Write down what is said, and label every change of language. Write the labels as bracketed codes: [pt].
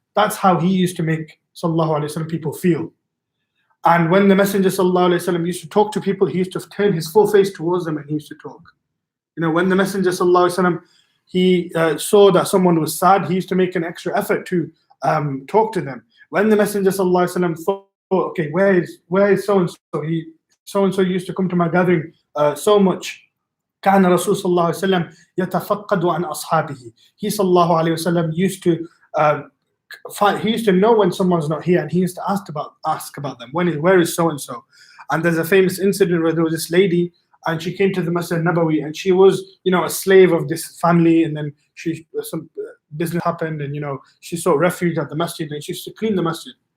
[en] That's how he used to make sallallahu alaihi wasallam people feel. And when the Messenger sallallahu alaihi wasallam used to talk to people, he used to turn his full face towards them and he used to talk. You know, when the Messenger sallallahu alaihi wasallam he saw that someone was sad, he used to make an extra effort to talk to them. When the Messenger sallallahu alaihi wasallam thought, okay, where is so and so used to come to my gathering so much. [ar] كان رسول صلى الله عليه وسلم يتفقد عن أصحابه. [en] He [ar] صلى الله عليه وسلم [en] used to he used to know when someone's not here, and he used to ask about them. Where is so and so? And there's a famous incident where there was this lady, and she came to the Masjid Nabawi, and she was, you know, a slave of this family, and then some business happened, and you know, she sought refuge at the masjid, and she used to clean the masjid.